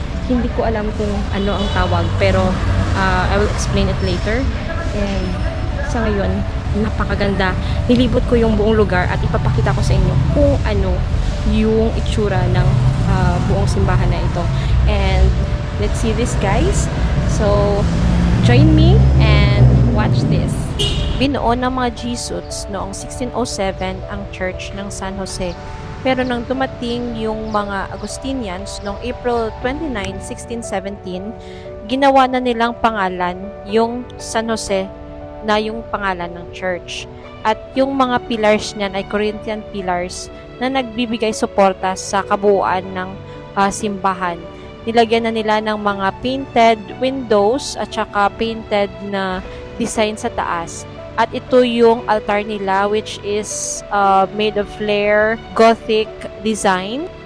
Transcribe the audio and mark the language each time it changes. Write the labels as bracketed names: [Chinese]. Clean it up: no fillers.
[Filipino] Hindi ko alam kung ano ang tawag, pero [English] I will explain it later. [Filipino] And sa ngayon, napakaganda. Nilibot ko yung buong lugar at ipapakita ko sa inyo kung ano yung itsura ng buong simbahan na ito. [English] And let's see this, guys. So join me and watch this. [Filipino] Binuo ng mga Jesuits noong 1607 ang Church ng San Jose. Pero nang dumating yung mga Augustinians noong April 29, 1617, ginawa na nilang pangalan yung San Jose na yung pangalan ng church. At yung mga pillars niyan ay Corinthian pillars na nagbibigay suporta sa kabuuan ng simbahan. Nilagyan na nila ng mga painted windows at saka painted na design sa taas. At ito yung altar nila, [English] which is made of flare Gothic design.